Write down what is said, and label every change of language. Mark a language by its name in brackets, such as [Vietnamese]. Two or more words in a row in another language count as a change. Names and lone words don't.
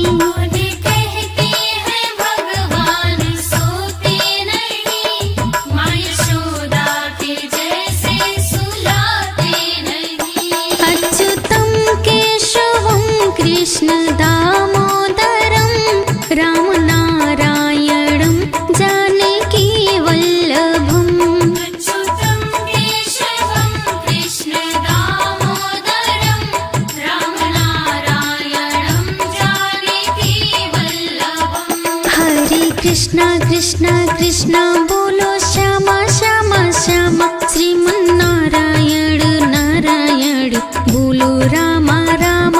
[Hindi] कौन कहते हैं भगवान सोते नहीं, माँ यशोदा के जैसे सुलाते नहीं। [Sanskrit] अच्युतं केशवं कृष्ण दामोदरं, राम नारायणं जानकी वल्लभम्। अच्युतं केशवं कृष्ण दामोदरं, राम नारायणं जानकी वल्लभम्। [Hindi] हरे कृष्णा कृष्णा कृष्णा बोलो श्यामा श्यामा श्यामा, श्रीमन नारायण नारायण बोलो रामा रामा।